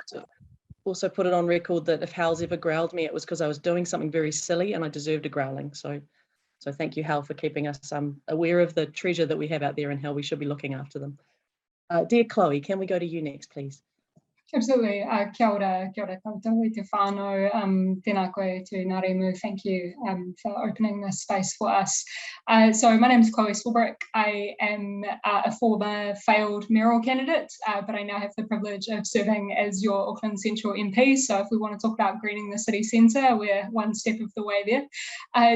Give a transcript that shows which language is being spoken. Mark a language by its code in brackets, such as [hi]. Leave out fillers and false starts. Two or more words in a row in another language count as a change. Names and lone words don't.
[en] Like to also put it on record that if Howell's ever growled me, it was because I was doing something very silly and I deserved a growling. So thank you, Howell, for keeping us aware of the treasure that we have out there and how we should be looking after them. Dear Chloe, can we go to you next, please? Absolutely. [mi] Kia ora koutou i te whānau. Tēnā koe te Nāremu. [en] Thank you for opening this space for us. So my name is Chloe Swarbrick. I am a former failed mayoral candidate, but I now have the privilege of serving as your Auckland Central MP. So if we want to talk about greening the city centre, we're one step of the way there.